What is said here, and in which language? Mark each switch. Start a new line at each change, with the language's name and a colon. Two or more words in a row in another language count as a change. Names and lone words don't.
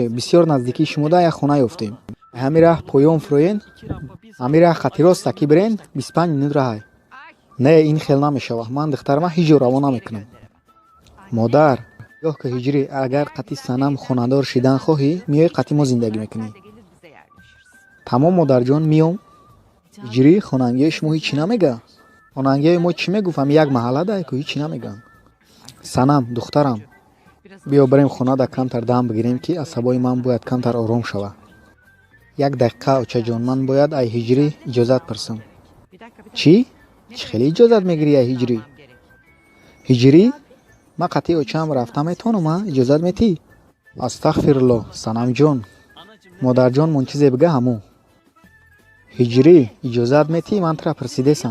Tajik: бисёр наздикии шумо да як хона ёфтем. ҳамин раҳ поён фуроен? ҳамин раҳ қатъи роста ки бирен? 25 минут раҳай. не, ин хел намешава. ман духтарама ҳиҷ ҷо равона намекунам. модар, гоҳ ки ҳиҷрӣ, агар қатъи санам хонадор шидан хоҳӣ, миёи қатъи мо зиндагӣ мекунӣ.
Turkish: Gelir bize yerleşiriz.
Tajik: тамом модарҷон, миём. ҳиҷрӣ, хонангиёи шумо ҳичӣ намега? хонангиёи мо чӣ мегуфам? як маҳаллада ку ҳичӣ намеган. санам, духтарам, биё барем хонада камтар дам бигирем ки асабои ман бояд камтар ором шава. як дақиқа очаҷон, ман бояд ай ҳиҷрӣ иҷозат пурсам.
Turkish: Bir dakika bir
Tajik: чӣ? чӣ хеле иҷозат мегирӣ ай ҳиҷрӣ? ҳиҷрӣ? ман қатъи очаам рафта метавонам? иҷозат метӣ? астағфируллоҳ, санамҷон. модарҷон, мон чизе бига ҳамо. ҳиҷрӣ, иҷозат метӣ? ман тра пурсидесам.